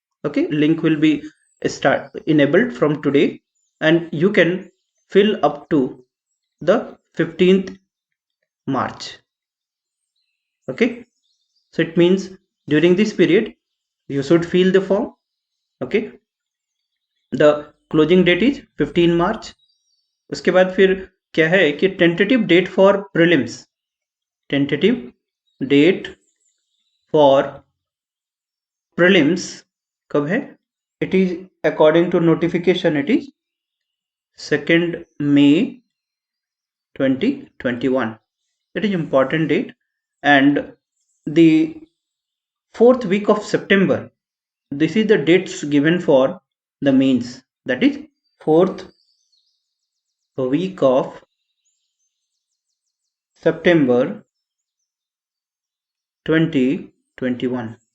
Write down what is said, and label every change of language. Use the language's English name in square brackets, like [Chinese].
[English] Okay, link will be start enabled from today, and you can fill up to the 15th March. Okay, so it means during this period you should fill the form. Okay, the closing date is 15 March. [Hindi] उसके बाद फिर क्या है कि [English] tentative date for prelims, tentative date for prelims [Hindi] कब है? [English] It is according to notification, it is 2nd May 2021. It is important date. And the 4th week of September, this is the dates given for the mains, that is 4th week of September 2021.